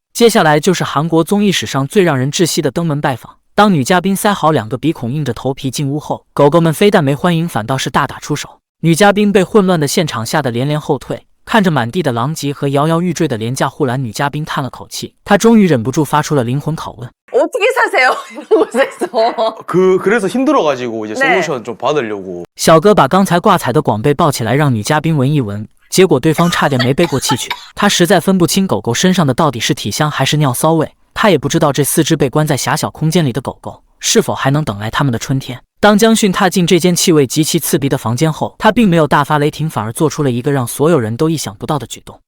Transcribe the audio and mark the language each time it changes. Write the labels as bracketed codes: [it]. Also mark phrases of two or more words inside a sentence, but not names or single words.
[zh] 接下來就是韓國綜藝史上最讓人窒息的登門拜訪。當女嘉賓塞好2個鼻孔，硬着頭皮進屋後，狗狗們非但沒歡迎，反倒是大打出手。女嘉賓被混亂的現場嚇得連連後退，看着滿地的狼藉和搖搖欲墜的廉價護欄，女嘉賓嘆了口氣，她終於忍不住發出了靈魂拷問。 [ko] 어떻게 사세요? 이런 곳에서. 그래서 힘들어가지고 이제 솔루션 좀 받으려고. [zh] 小哥把刚才掛彩的廣被抱起來讓女嘉賓聞一聞，結果對方差點沒背過氣去。他實在分不清狗狗身上的到底是體香還是尿騷味，他也不知道這4隻被關在狹小空間裡的狗狗是否還能等來他們的春天。當江迅踏進這間氣味極其刺鼻的房間後，他並沒有大發雷霆，反而做出了一個讓所有人都意想不到的舉動。